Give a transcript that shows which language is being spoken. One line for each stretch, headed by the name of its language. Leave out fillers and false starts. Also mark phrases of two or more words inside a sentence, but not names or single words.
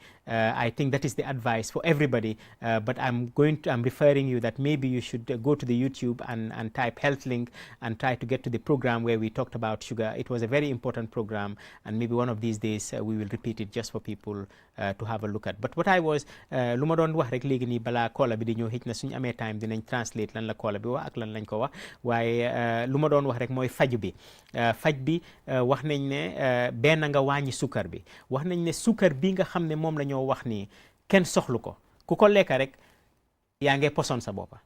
English: I think that is the advice for everybody. But I'm referring you that maybe you should go to the YouTube and type Health Link and try to get to the program where we talked about sugar. It was a very important program, and maybe one of these days we will repeat it just for people to have a look at. But what I was
Wolof: lu ma doon wax rek léegi nii balaa koola bi di ñëw, xëj na suñu amee time dinañ translate lan la koola bi wax ak lan lañ ko wax, waaye lu ma doon wax rek mooy faju bi. Faj bi wax nañ ne benn nga wàññi sukkar bi. Wax nañ ne sukkar bi nga xam ne moom la ñoo wax nii kenn soxlu ko, ku ko lekka rek yaa ngi poson sa boppa.